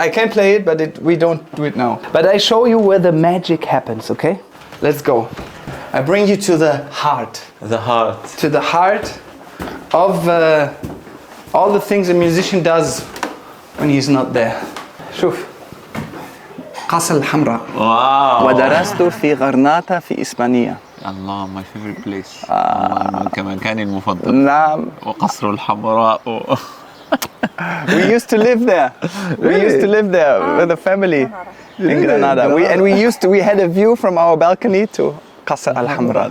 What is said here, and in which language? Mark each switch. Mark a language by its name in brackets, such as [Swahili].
[English] I can play it, but we don't do it now. But I show you where the magic happens. Okay, let's go. I bring you to the heart. The heart. To the heart of all the things a musician does when he's not there. [Arabic] شوف. قصر الحمراء. واو. ودرست في غرناطة في إسبانيا. الله [English] my favorite place. [Arabic] كمان كان المفضل. نعم. وقصر الحمراء. [English] We used to live there. We used to live there with a family in Granada. We had a view from our balcony to قصر الحمراء.